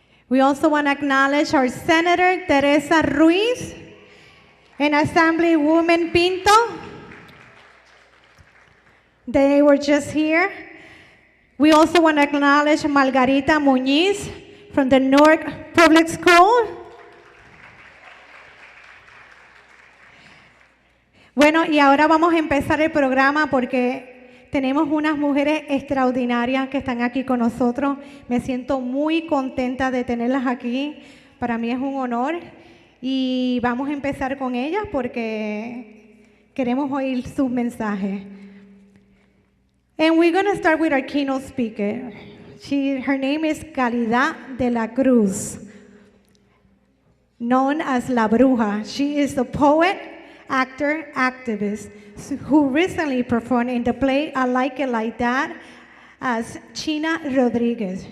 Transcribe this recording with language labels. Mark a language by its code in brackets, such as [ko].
[en] We also want to acknowledge our Senator Teresa Ruiz and Assemblywoman Pinto. They were just here. We also want to acknowledge Margarita Muñiz from the Newark Public School. [es] Bueno, y ahora vamos a empezar el programa porque tenemos unas mujeres extraordinarias que están aquí con nosotros. Me siento muy contenta de tenerlas aquí. Para mí es un honor. Y vamos a empezar con ellas porque queremos oír sus mensajes. [en] And we're going to start with our keynote speaker. Her name is Caridad de la Cruz, known as La Bruja. She is a poet, actor, activist who recently performed in the play I Like It Like That as China Rodriguez.